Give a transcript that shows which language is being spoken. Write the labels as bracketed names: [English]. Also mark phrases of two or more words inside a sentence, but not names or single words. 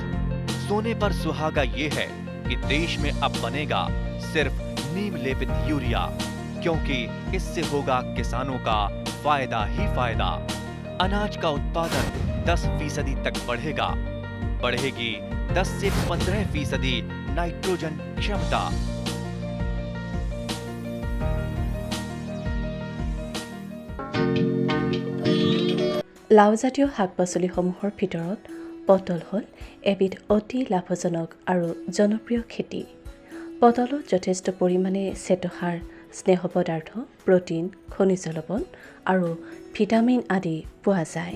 [Hindi] सोने पर सुहागा ये है कि देश में अब बनेगा सिर्फ नीम लेपित यूरिया, क्योंकि इससे होगा किसानों का फायदा ही फायदा। अनाज का उत्पादन 10% तक बढ़ेगा, बढ़ेगी 10 से 15% नाइट्रोजन क्षमता। [Assamese] লাওজাতীয় শাক পাচলিসমূহৰ ভিতৰত পটল হ'ল এবিধ অতি লাভজনক আৰু জনপ্ৰিয় খেতি। পটলত যথেষ্ট পৰিমাণে শ্বেতসাৰ, স্নেহ পদাৰ্থ, প্ৰটিন, খনিজ লৱণ আৰু ভিটামিন আদি পোৱা যায়।